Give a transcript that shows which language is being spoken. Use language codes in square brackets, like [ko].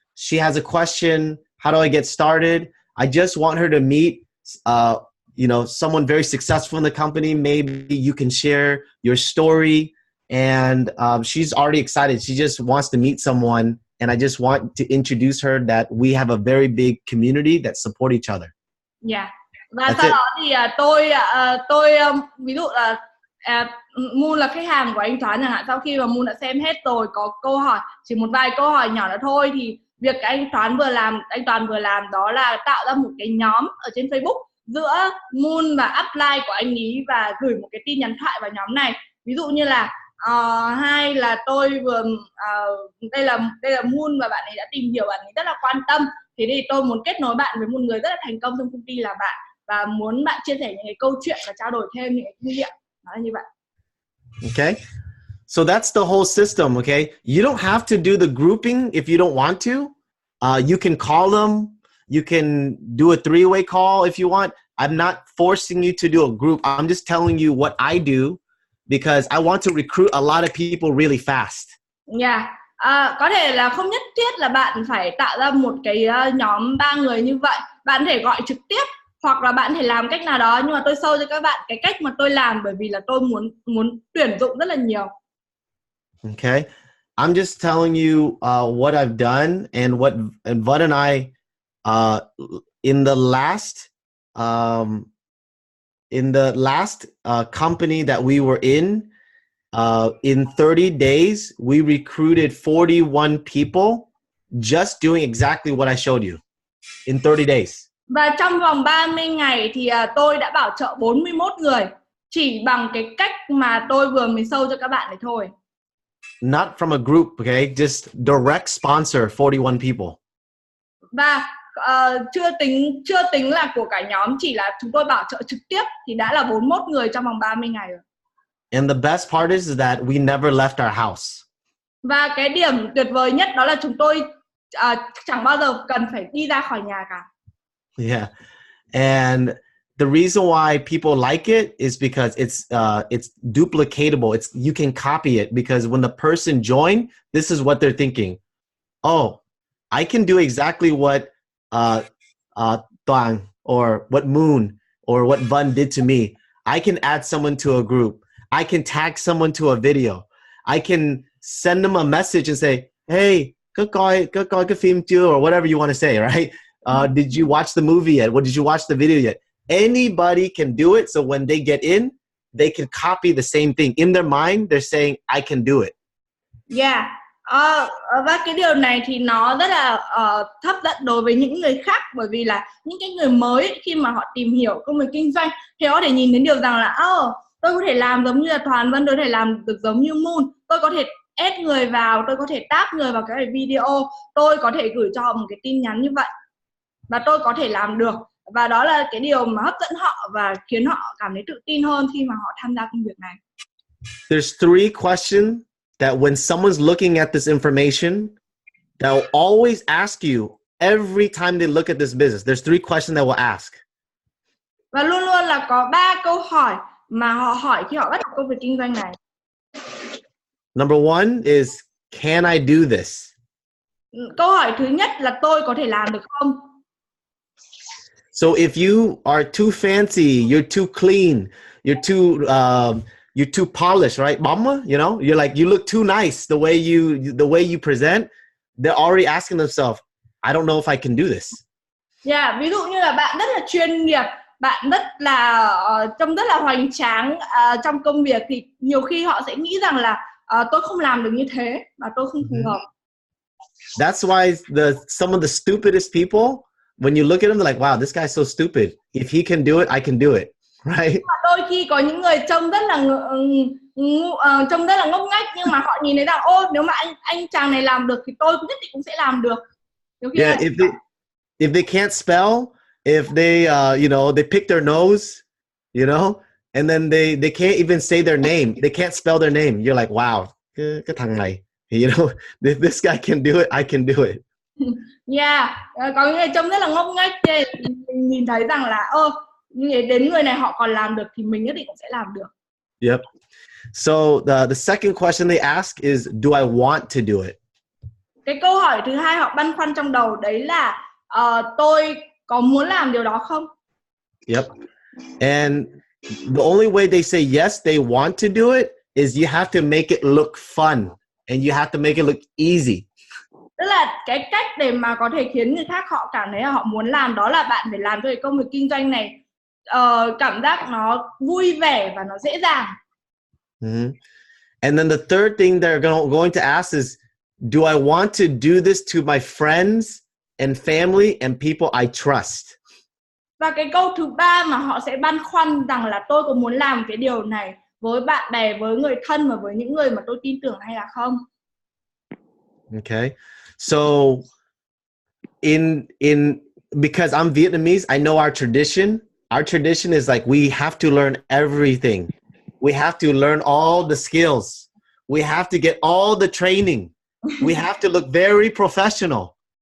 [en] She has a question. How do I get started? I just want her to meet, someone very successful in the company. Maybe you can share your story." And she's already excited. She just wants to meet someone. And I just want to introduce her that we have a very big community that support each other. Yeah. [vi] Và [en] That's [vi] sau [en] it. [vi] đó thì ví dụ là Moon là khách hàng của anh Toán chẳng hạn, sau khi mà Moon đã xem hết rồi, có câu hỏi, chỉ một vài câu hỏi nhỏ nữa thôi, thì việc anh Toán vừa làm đó là tạo ra một cái nhóm ở trên Facebook giữa Moon và upline của anh ý và gửi một cái tin nhắn thoại vào nhóm này. Ví dụ như là hay là tôi vừa đây là Moon và bạn ấy đã tìm hiểu, bạn ấy rất là quan tâm, thế thì tôi muốn kết nối bạn với một người rất là thành công trong công ty là bạn, và muốn bạn chia sẻ những cái câu chuyện và trao đổi thêm những cái kinh nghiệm. Đó là như vậy. [en] Okay. So that's the whole system, okay? You don't have to do the grouping if you don't want to. You can call them. You can do a three-way call if you want. I'm not forcing you to do a group. I'm just telling you what I do because I want to recruit a lot of people really fast. Yeah. [vi] Có thể là không nhất thiết là bạn phải tạo ra một cái nhóm 3 người như vậy. Bạn có thể gọi trực tiếp hoặc là bạn có thể làm cách nào đó, nhưng mà tôi show cho các bạn cái cách mà tôi làm, bởi vì là tôi muốn tuyển dụng rất là nhiều. [en] Okay. I'm just telling you what I've done and Vân and I in the last company that we were in 30 days, we recruited 41 people just doing exactly what I showed you in 30 days. [vi] Và trong vòng 30 ngày thì tôi đã bảo trợ 41 người chỉ bằng cái cách mà tôi vừa mới show cho các bạn này thôi. [en] Not from a group, okay? Just direct sponsor 41 people. [vi] Và chưa tính là của cả nhóm, chỉ là chúng tôi bảo trợ trực tiếp thì đã là 41 người trong vòng 30 ngày rồi. [en] And the best part is that we never left our house. [vi] Và cái điểm tuyệt vời nhất đó là chúng tôi chẳng bao giờ cần phải đi ra khỏi nhà cả. [en] Yeah. And the reason why people like it is because it's duplicatable. You can copy it because when the person join, this is what they're thinking. Oh, I can do exactly what Toang or what Moon or what Vân did to me. I can add someone to a group. I can tag someone to a video. I can send them a message and say, hey, [vi] có coi cái phim chưa, [en] or whatever you want to say, right? Did you watch the movie yet? What did you watch the video yet? Anybody can do it. So when they get in, they can copy the same thing. In their mind, they're saying, I can do it. Yeah. [vi] Và cái điều này thì nó rất là hấp dẫn đối với những người khác, bởi vì là những cái người mới khi mà họ tìm hiểu công việc kinh doanh thì họ có thể nhìn đến điều rằng là tôi có thể làm giống như là Toàn Vân, tôi có thể làm được giống như Moon, tôi có thể add người vào, tôi có thể tag người vào cái video, tôi có thể gửi cho họ một cái tin nhắn như vậy và tôi có thể làm được. Và đó là cái điều mà hấp dẫn họ và khiến họ cảm thấy tự tin hơn khi mà họ tham gia công việc này. [en] There's three questions that when someone's looking at this information, they'll always ask you every time they look at this business. There's three questions they will ask. [vi] Và luôn luôn là có 3 câu hỏi mà họ hỏi khi họ bắt đầu công việc kinh doanh này. [en] Number one is, can I do this? [vi] Câu hỏi thứ nhất là tôi có thể làm được không? [en] So if you are too fancy, you're too clean, you're too polished, right? Bóng, you know, you look too nice the way you present. They're already asking themselves, I don't know if I can do this. Yeah, [vi] ví dụ như là bạn rất là chuyên nghiệp, bạn rất là trông rất là hoành tráng trong công việc, thì nhiều khi họ sẽ nghĩ rằng là tôi không làm được như thế và tôi không phù hợp. [en] That's why some of the stupidest people, when you look at them, they're like, wow, this guy's so stupid. If he can do it, I can do it, right? [vi] Đôi khi có những người trông rất là ngốc nghếch, nhưng mà họ nhìn thấy rằng nếu mà anh chàng này làm được thì tôi nhất định cũng sẽ làm được. [en] Yeah, if they can't spell if they they pick their nose, and then they can't even say their name. They can't spell their name. You're like, wow, [vi] cái thằng này, [en] if this guy can do it, I can do it. Yeah, [vi] có những người trông rất là ngốc nghếch, mình nhìn thấy rằng là đến người này họ còn làm được thì mình nhất định cũng sẽ làm được. [en] Yep. So the second question they ask is, do I want to do it? [vi] Cái câu hỏi thứ hai họ băn khoăn trong đầu đấy là tôi có muốn làm điều đó không? [en] Yep. And the only way they say yes, they want to do it is you have to make it look fun and you have to make it look easy. [vi] Tức là cái cách để mà có thể khiến người khác họ cảm thấy là họ muốn làm đó là bạn phải làm cho cái công việc kinh doanh này cảm giác nó vui vẻ và nó dễ dàng. Mm-hmm. [en] And then the third thing they're going to ask is, do I want to do this to my friends and family and people I trust? [vi] Và cái câu thứ ba mà họ sẽ băn khoăn rằng là tôi có muốn làm cái điều này với bạn bè, với người thân và với những người mà tôi tin tưởng hay là không. [en] Okay. So because I'm Vietnamese, I know our tradition. Our tradition is like we have to learn everything. We have to learn all the skills. We have to get all the training. We have to look very professional.